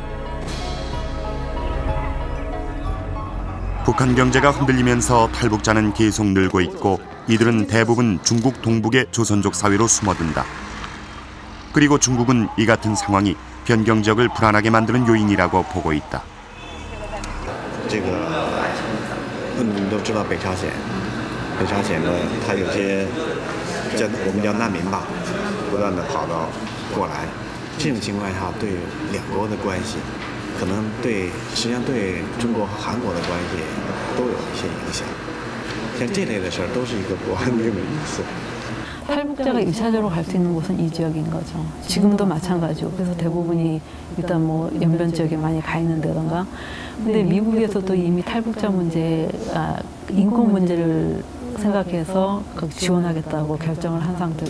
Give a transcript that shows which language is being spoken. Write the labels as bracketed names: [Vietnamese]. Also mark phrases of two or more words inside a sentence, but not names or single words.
[Korean] 북한 경제가 흔들리면서 탈북자는 계속 늘고 있고 이들은 대부분 중국 동북의 조선족 사회로 숨어든다. 그리고 중국은 이 같은 상황이 변경 지역을 불안하게 만드는 요인이라고 보고 있다. [Chinese] 我们都知道北朝鲜呢，它有些我们叫难民吧，不断的跑到过来，这种情况下对两国的关系，可能实际上对中国和韩国的关系都有一些影响。像这类的事儿都是一个不安定的因素。 [Korean] 탈북자가 1차적으로 갈 수 있는 곳은 이 지역인 거죠. 지금도 마찬가지고. 그래서 대부분이 일단 뭐 연변 지역에 많이 가 있는 데던가. 근데 미국에서도 이미 탈북자 문제, 인권 문제를 생각해서 지원하겠다고 결정을 한 상태.